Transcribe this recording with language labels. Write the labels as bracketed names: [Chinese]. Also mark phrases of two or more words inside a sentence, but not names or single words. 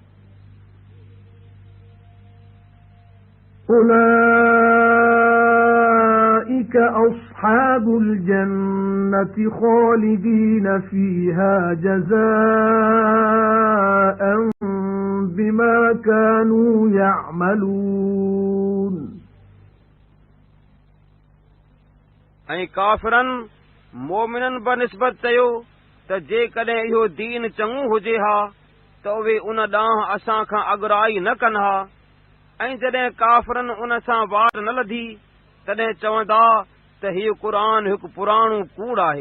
[Arabic] أُولَئِكَ أَصْحَابُ الْجَنَّةِ خَالِدِينَ فِيهَا جَزَاءً بِمَا كَانُوا يَعْمَلُونَ [Sindhi] ऐं काफ़िरनि मोमिननि बनिस्बत चयो त जेकॾहिं इहो दीन चङो हुजे हा त उहे उन ॾांहुं असां खां अॻुराई न कनि हा ऐं जॾहिं काफ़िरनि उन सां वार न लधी तॾहिं चवंदा त हीउ क़ुरान हिकु पुराणो कूड़ आहे।